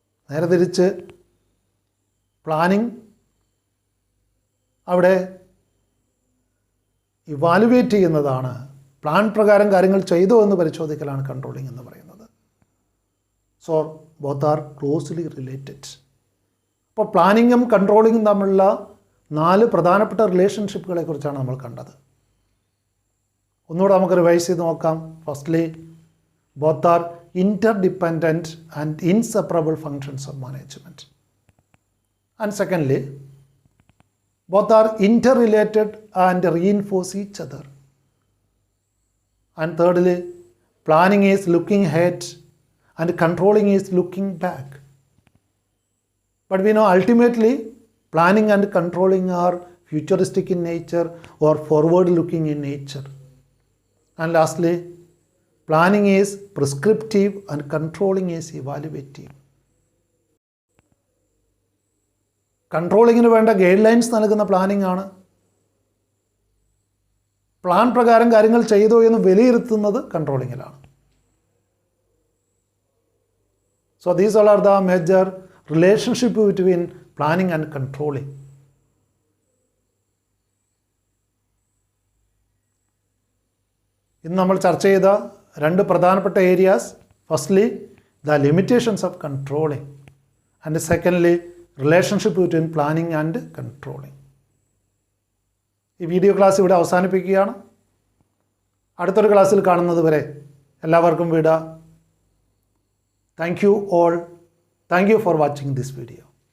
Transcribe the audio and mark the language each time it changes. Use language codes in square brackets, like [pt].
[ml] നേരെ തിരിച്ച് പ്ലാനിങ് അവിടെ ഇവാലുവേറ്റ് ചെയ്യുന്നതാണ്, പ്ലാൻ പ്രകാരം കാര്യങ്ങൾ ചെയ്തോ എന്ന് പരിശോധിക്കലാണ് കൺട്രോളിങ് എന്ന് പറയുന്നത്. [en] So both are closely related. [ml] അപ്പോൾ പ്ലാനിങ്ങും കൺട്രോളിങ്ങും തമ്മിലുള്ള 4 പ്രധാനപ്പെട്ട റിലേഷൻഷിപ്പുകളെ കുറിച്ചാണ് നമ്മൾ കണ്ടത്. ഒന്നുകൂടെ നമുക്ക് റിവൈസ് ചെയ്ത് നോക്കാം. [en] firstly, [ml] both are [en] interdependent and inseparable functions of management. And secondly, Both are interrelated and reinforce each other. And thirdly, planning is looking ahead and controlling is looking back. But we know ultimately planning and controlling are futuristic in nature or forward looking in nature. And lastly, planning is prescriptive and controlling is evaluative. [ml] കൺട്രോളിങ്ങിന് വേണ്ട guide lines നൽകുന്ന planning ആണ്. Plan പ്രകാരം കാര്യങ്ങൾ ചെയ്തോ എന്ന് വിലയിരുത്തുന്നത് കൺട്രോളിങ്ങിലാണ്. [en] So these all are the major relationship between planning and controlling. [ml] ഇന്ന് നമ്മൾ ചർച്ച ചെയ്ത രണ്ട് പ്രധാനപ്പെട്ട areas, [en] Firstly the limitations of controlling and secondly relationship between planning and controlling. [ml] ഈ വീഡിയോ ക്ലാസ് ഇവിടെ അവസാനിപ്പിക്കുകയാണ്. അടുത്തൊരു ക്ലാസ്സിൽ കാണുന്നത് വരെ എല്ലാവർക്കും വിട. [en] Thank you all. Thank you for watching this video.